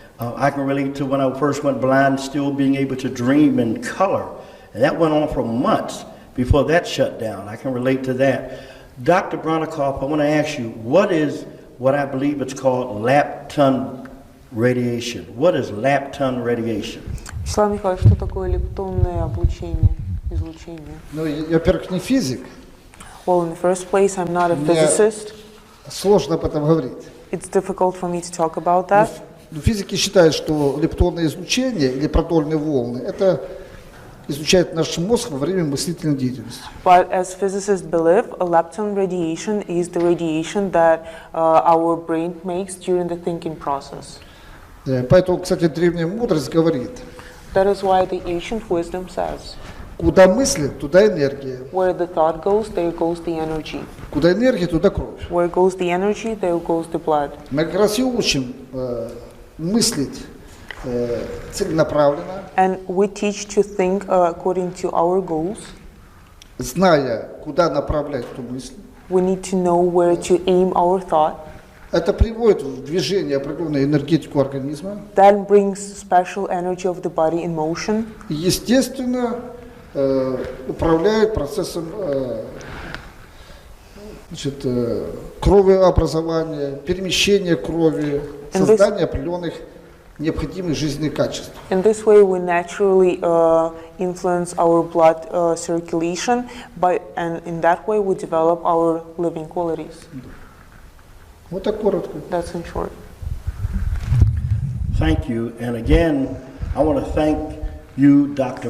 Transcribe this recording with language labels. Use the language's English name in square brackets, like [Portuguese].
[English] I can relate to when I first went blind, still being able to dream in color. And that went on for months before that shut down. I can relate to that. Dr. Bronnikov, I want to ask you, what is what I believe it's called lepton radiation? What is lepton radiation? [Russian] Вячеслав Михайлович, что такое лептонное облучение, излучение? Ну, я, во-первых, не физик. [English] Well, in the first place, I'm not a physicist. [Russian] Сложно об этом говорить. [English] It's difficult for me to talk about that. [Russian] Но физики считают, что лептонное излучение или протонные волны – это изучает наш мозг во время мыслительной деятельности. [English] But as physicists believe, a lepton radiation is the radiation that our brain makes during the thinking process. [Russian] Поэтому, кстати, древняя мудрость говорит, [English] That is why the ancient wisdom says, [Russian] куда мысли, туда энергия. [English] where the thought goes, there goes the energy. [Russian] Куда энергия, туда кровь. [English] Where goes the energy, there goes the blood. [Russian] Мы как раз и учим мыслить целенаправленно, [English] And we teach to think according to our goals. [Russian] зная, куда направлять эту мысль. [English] We need to know where to aim our thought. [Russian] Это приводит в движение определенную энергетику организма. [English] That brings special energy of the body in motion. [Russian] И, естественно, управляет процессом значит, кровообразования, перемещения крови, создания определенных необходимых жизненных качеств. [English] In this way, we naturally influence our blood circulation, and in that way, we develop our living qualities. [Russian] Вот так коротко. [English] That's in short. Thank you. And again, I want to thank you, Dr.